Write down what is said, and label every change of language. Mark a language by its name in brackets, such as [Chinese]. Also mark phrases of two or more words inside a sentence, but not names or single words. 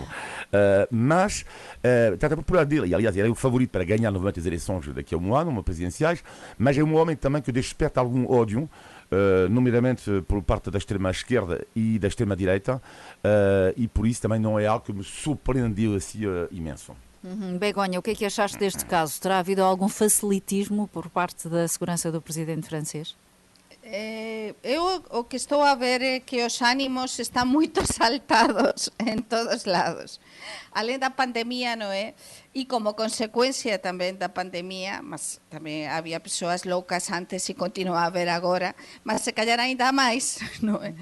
[Portuguese] Mas, tanto a popularidade dele, e aliás ele é o favorito para ganhar novamente as eleições daqui a um ano, uma presidenciais, mas é um homem também que desperta algum ódio, nomeadamente por parte da extrema-esquerda e da extrema-direita, e por isso também não é algo que me surpreendeu assim imenso. Begonha, o que é que achaste deste caso? Terá havido algum facilitismo por parte da segurança do presidente francês? [Galician] Eu o que estou a ver é que os ánimos están moito saltados en todos lados. Alén da pandemia, non é? E como consecuencia tamén da pandemia, mas tamén había persoas loucas antes e continua a haber agora, mas [Portuguese] se calhar ainda [Galician] máis, non é?